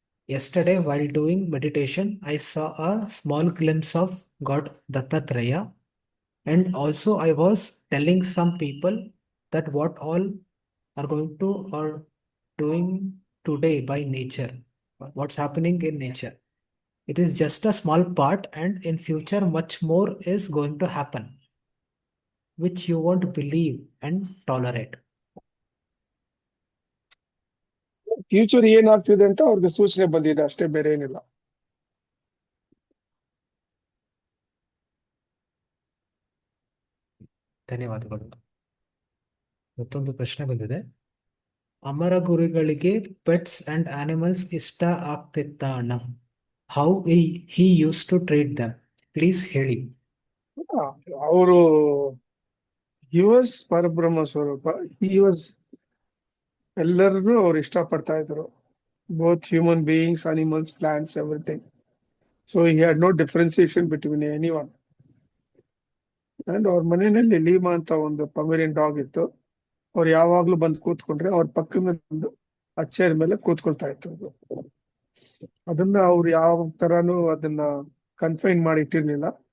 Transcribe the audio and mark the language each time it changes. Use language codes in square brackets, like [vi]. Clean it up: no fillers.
[en] Yesterday, while doing meditation, I saw a small glimpse of God Dattatreya, and also I was telling some people that what all are going to or doing today by nature, what's happening in nature. It is just a small part, and in future much more is going to happen, which you won't believe and tolerate. [kn] Future ಏನಾಗ್ತಿದೆ ಅಂತ ಅವ್ರಿಗೆ ಸೂಚನೆ ಬಂದಿದೆ ಅಷ್ಟೇ, ಬೇರೆ ಏನಿಲ್ಲ. ಧನ್ಯವಾದಗಳು. ಮತ್ತೊಂದು ಪ್ರಶ್ನೆ ಬಂದಿದೆ. ಅಮರ ಗುರುಗಳಿಗೆ ಪೆಟ್ಸ್ ಅಂಡ್ ಆನಿಮಲ್ಸ್ ಇಷ್ಟ ಆಗ್ತಿತ್ತ ಅಣ್ಣ? [en] How he used to treat them? [kn] Please ಹೇಳಿ. ಅವರು [en] he was [kn] ಪರಬ್ರಹ್ಮ ಸ್ವರೂಪ. [en] he was [kn] ಎಲ್ಲರನ್ನು ಅವ್ರು ಇಷ್ಟಪಡ್ತಾ ಇದ್ರು. [en] both human beings, animals, plants, everything. So he had no differentiation between anyone. [kn] And ಅವ್ರ ಮನೆಯಲ್ಲಿ ಲೀಮಾ ಅಂತ ಒಂದು ಪಮೇರಿಯನ್ ಡಾಗ್ ಇತ್ತು. ಅವ್ರು ಯಾವಾಗ್ಲೂ ಬಂದು ಕೂತ್ಕೊಂಡ್ರೆ ಅವ್ರ ಪಕ್ಕದ ಬಂದು ಆ ಚೇರ್ ಮೇಲೆ ಕೂತ್ಕೊಳ್ತಾ ಇತ್ತು. ಅದನ್ನ ಅವ್ರು ಯಾವ ತರಾನು ಅದನ್ನ ಕನ್ಫೈನ್ ಮಾಡಿ ಇಟ್ಟಿರ್ಲಿಲ್ಲ.